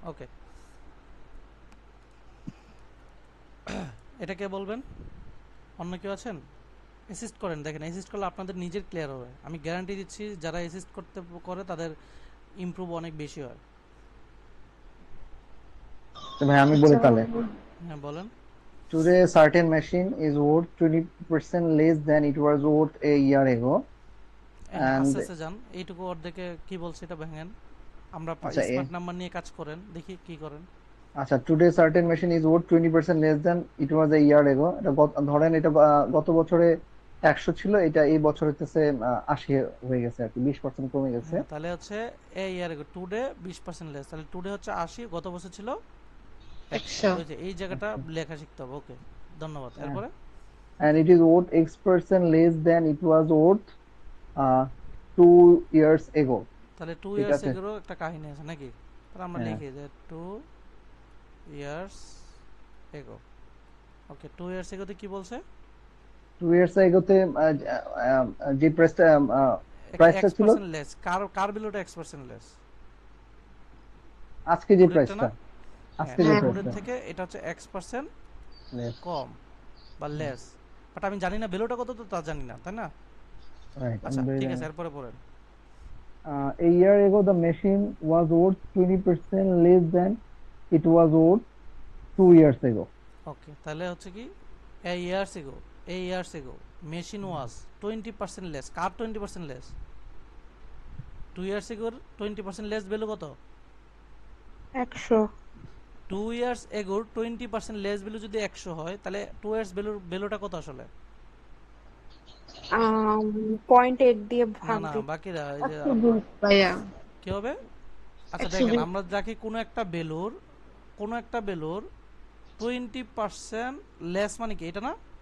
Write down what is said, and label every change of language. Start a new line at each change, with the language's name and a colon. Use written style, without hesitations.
Bangla: ওকে এটা কে বলবেন? অন্য কেউ আছেন? অ্যাসিস্ট করেন, দেখেন অ্যাসিস্ট করলে আপনাদের নিজের ক্লিয়ার হবে। আমি গ্যারান্টি দিচ্ছি যারা অ্যাসিস্ট করতে করে তাদের ইমপ্রুভ অনেক বেশি হয়। তো ভাই আমি বলি আচ্ছা তাহলে, হ্যাঁ বলেন।
English: today a certain machine is worth 20% less than it was worth a year ago
Bangla: হ্যাঁ
English: and
Bangla: আস্তে আস্তে যান, এইটুকু অর্ধেকে কি বলছে এটা ভেঙেন। আমরা আচ্ছা স্মার্ট নাম্বার নিয়ে কাজ করেন, দেখি কি করেন। আচ্ছা
English: today certain machine is worth 20% less than it was a year ago,
Bangla: এটা ধরেন এটা গত বছরে 100 ছিল, এটা এই বছর হইতেছে 80 হয়ে গেছে আর কি, 20% কমে গেছে। হ্যাঁ তাহলে হচ্ছে এই ইয়ার টুডে 20% লেস, তাহলে টুডে হচ্ছে 80, গত বছর ছিল 100। 100 ওই যে এই জায়গাটা লেখা শিখতে হবে। ওকে ধন্যবাদ। হ্যাঁ। এরপরে and it is worth X% less than it was worth 2 years ago, তাহলে 2 ঠিক ইয়ার্স আছে? এগোরও একটা কাহিনী আছে নাকি? তাহলে আমরা হ্যাঁ লিখি যে 2 ইয়ার্স এগো। ওকে 2 ইয়ার্স এগোতে কি বলছে?
English: 2 years ago
Bangla: তে যে প্রাইসটা ছিল, x% লেস। কার কার বিলোটা x% লেস? আজকে যে টুডেরটা না? প্রাইসটা, হ্যাঁ আজকে যে তাহলে হ্যাঁ টুডের প্রাইসটা থেকে এটা হচ্ছে x%
English: less,
Bangla: কম বা লেস, বাট আমি জানি না ভ্যালুটা কত, তো তা জানি না, তাই না?
English: right?
Bangla: আচ্ছা আমি ঠিক আছে এরপরে পড়েন।
English: a year ago the machine was worth 20% less than it was worth 2 years ago.
Bangla: ওকে তাহলে হচ্ছে কি
English: a years ago machine was 20% less।
Bangla: Car
English: 20% less? 2 years ago 20% less
Bangla: value কত?
English: 100। 2 years ago 20% less
Bangla: ভ্যালু যদি 100 হয় তাহলে
English: 2 years
Bangla: ভ্যালুটা কত আসলে? 0.8 দিয়ে না ভাগ না দিই। বাকিরা এই যে 120 ভাইয়া কি হবে? আচ্ছা দেখেন 120 আমরা রাখি কোনো একটা ভ্যালুর 20% লেস মানে কি এটা না?